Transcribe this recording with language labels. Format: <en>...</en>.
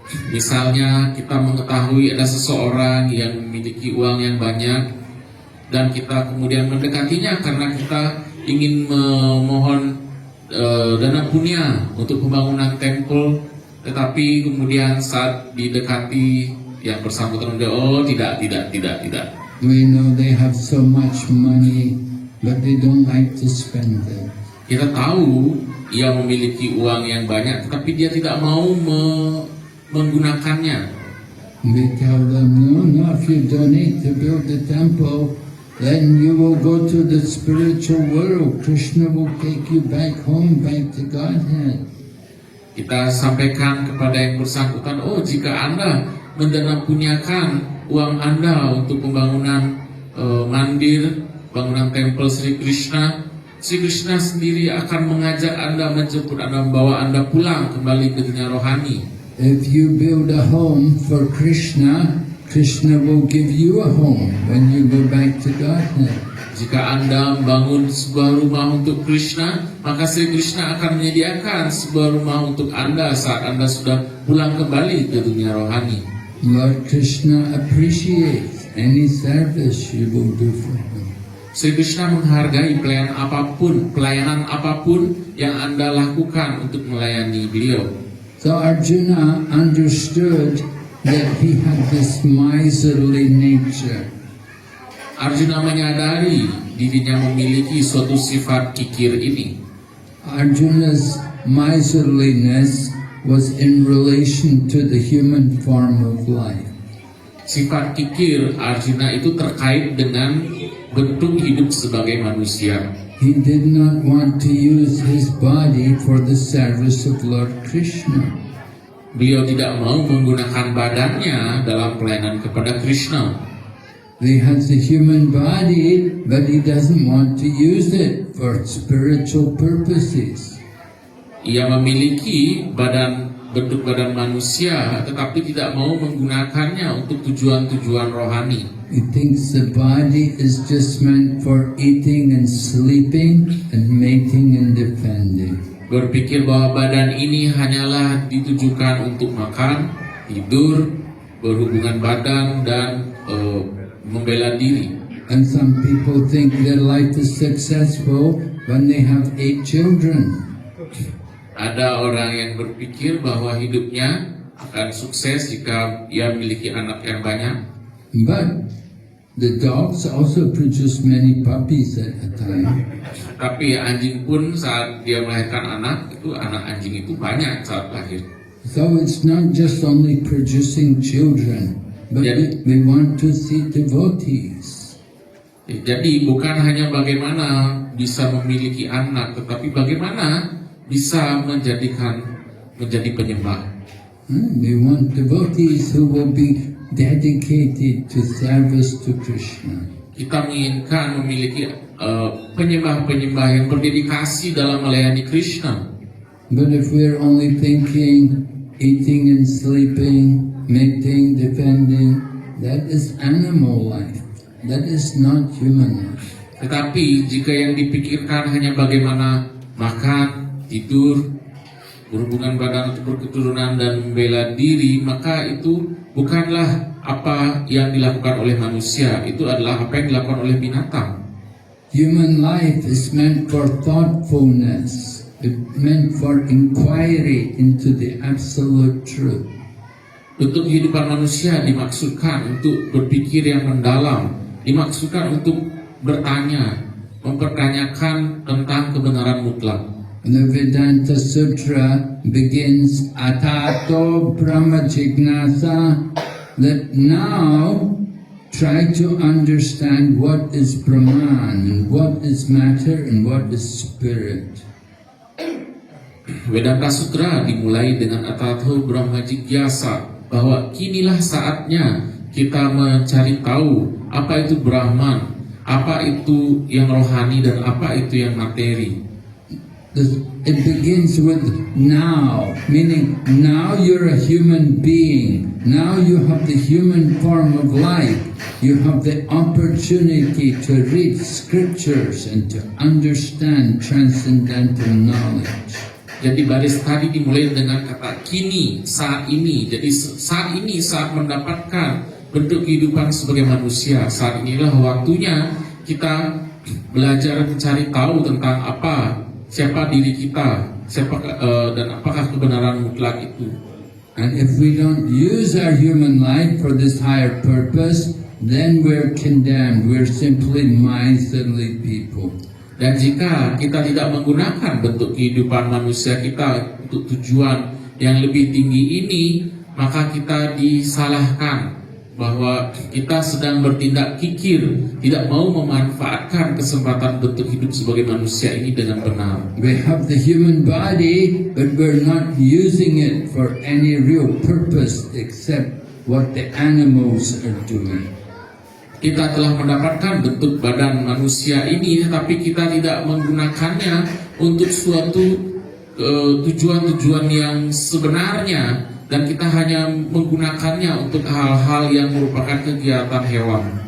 <id>Misalnya kita mengetahui ada seseorang yang memiliki uang yang banyak dan kita kemudian mendekatinya karena kita ingin memohon dana punya untuk pembangunan temple, tetapi kemudian saat didekati yang bersangkutan oh tidak.</id> <en>We know they have so much money, but they don't like to spend it.</en> <id>Kita tahu ia memiliki uang yang banyak, tetapi dia tidak mau menggunakannya.</id> <en>We tell them, no, if you donate to build the temple, then you will go to the spiritual world. Krishna will take you back home, back to Godhead.</en> <id>Kita sampaikan kepada yang bersangkutan, oh jika Anda mendanapuniakan uang Anda untuk pembangunan mandir, bangunan tempel Sri Krishna sendiri akan mengajak Anda, menjemput Anda, membawa Anda pulang kembali ke dunia rohani.</id> <en>If you build a home for Krishna, Krishna will give you a home when you go back to Godhead.</en> <id>Jika Anda membangun sebuah rumah untuk Krishna, maka Sri Krishna akan menyediakan sebuah rumah untuk Anda saat Anda sudah pulang kembali ke dunia rohani.</id> <en>Lord Krishna appreciates any service you will do for him.</en> <id>Sri Krishna menghargai pelayanan apapun yang Anda lakukan untuk melayani beliau.</id> <en>So Arjuna understood that he had this miserly nature.</en> <id>Arjuna menyadari dirinya memiliki suatu sifat kikir ini.</id> <en>Arjuna's miserliness was in relation to the human form of life.</en> <id>Sifat kikir Arjuna itu terkait dengan bentuk hidup sebagai manusia.</id> <en>He did not want to use his body for the service of Lord Krishna.</en> <id>Beliau tidak mau menggunakan badannya dalam pelayanan kepada Krishna.</id> <en>He has a human body, but he doesn't want to use it for spiritual purposes.</en> <id>Ia memiliki bentuk badan manusia, tetapi tidak mau menggunakannya untuk tujuan-tujuan rohani.</id> <en>He thinks the body is just meant for eating and sleeping and mating and defending.</en> <id>Berpikir bahwa badan ini hanyalah ditujukan untuk makan, tidur, berhubungan badan, dan membela diri.</id> <en>And some people think their life is successful when they have 8 children.</en> <id>Ada orang yang berpikir bahwa hidupnya akan sukses jika ia memiliki anak yang banyak.</id> <en>But the dogs also produce many puppies at a time.</en> <id>Tapi anjing pun saat dia melahirkan anak anjing itu banyak saat lahir.</id> <en>So it's not just only producing children, but we want to see devotees.</en> <id>Jadi bukan hanya bagaimana bisa memiliki anak, tetapi bagaimana bisa menjadi penyembah.</id> <en>We want devotees who will be dedicated to service to Krishna.</en> <id>Kita menginginkan memiliki penyembah-penyembah yang berdedikasi dalam melayani Krishna.</id> <en>But if we're only thinking eating and sleeping, mating, defending, that is animal life. That is not human life.</en> <id>Tetapi jika yang dipikirkan hanya bagaimana makan, tidur, berhubungan badan untuk berketurunan dan membela diri, maka itu bukanlah apa yang dilakukan oleh manusia, itu adalah apa yang dilakukan oleh binatang.</id> <en>Human life is meant for thoughtfulness. It's meant for inquiry into the absolute truth.</en> <id>Bentuk kehidupan manusia dimaksudkan untuk berpikir yang mendalam, dimaksudkan untuk bertanya, mempertanyakan tentang kebenaran mutlak.</id> <en>The Vedanta Sutra begins Atato Brahma Jignasa, that now try to understand what is Brahman and what is matter and what is spirit.</en> <id>Vedanta Sutra dimulai dengan Atato Brahma Jigyasa, bahwa kinilah saatnya kita mencari tahu apa itu Brahman, apa itu yang rohani dan apa itu yang materi.</id> <en>It begins with now, meaning now you're a human being. Now you have the human form of life. You have the opportunity to read scriptures and to understand transcendental knowledge.</en> <id>Jadi baris tadi dimulai dengan kata kini, saat ini. Jadi saat ini saat mendapatkan bentuk kehidupan sebagai manusia. Saat inilah waktunya kita belajar mencari tahu tentang siapa diri kita, dan apakah kebenaran mutlak itu.</id> <en>And if we don't use our human life for this higher purpose, then we're condemned. We're simply miserly people.</en> <id>Dan jika kita tidak menggunakan bentuk kehidupan manusia kita untuk tujuan yang lebih tinggi ini, maka kita disalahkan bahwa kita sedang bertindak kikir, tidak mau memanfaatkan kesempatan bentuk hidup sebagai manusia ini dengan benar.</id> <en>We have the human body, but we're not using it for any real purpose except what the animals are doing.</en> <id>Kita telah mendapatkan bentuk badan manusia ini, tetapi kita tidak menggunakannya untuk suatu tujuan-tujuan yang sebenarnya, dan kita hanya menggunakannya untuk hal-hal yang merupakan kegiatan hewan.</id>